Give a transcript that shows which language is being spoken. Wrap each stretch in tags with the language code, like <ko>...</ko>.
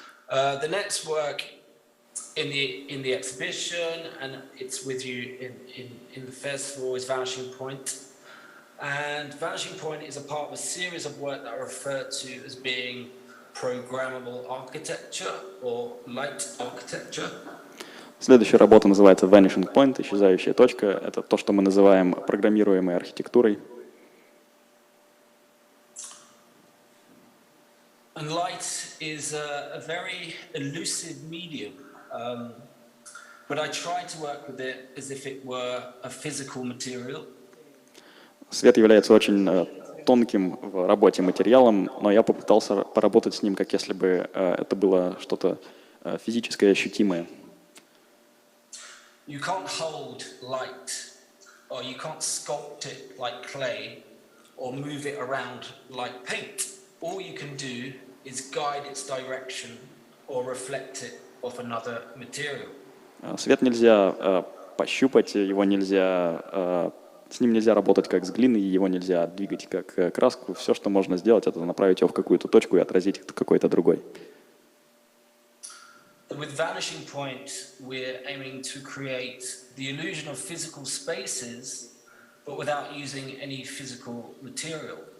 <en>The next work in the exhibition, and it's with you in the festival, is Vanishing Point. And Vanishing Point is a part of a series of work that are referred to as being programmable architecture or light architecture.</en> <ru>Следующая работа называется Vanishing Point, исчезающая точка. Это то, что мы называем программируемой архитектурой.</ru> <en>And light is a very elusive medium, but I try to work with it as if it were a physical material.</en> <ru>Свет является очень тонким в работе материалом, но я попытался поработать с ним, как если бы это было что-то физическое, ощутимое.</ru> <en>You can't hold light, or you can't sculpt it like clay, or move it around like paint. All you can do is guide its direction or reflect it off another material.</en> <ru>Свет нельзя пощупать, его нельзя, с ним нельзя работать как с глиной, его нельзя двигать как краску. Все, что можно сделать, это направить его в какую-то точку и отразить какой-то другой.</ru> <en>With Vanishing Point, we're aiming to create the illusion of physical spaces, but without using any physical material.</en>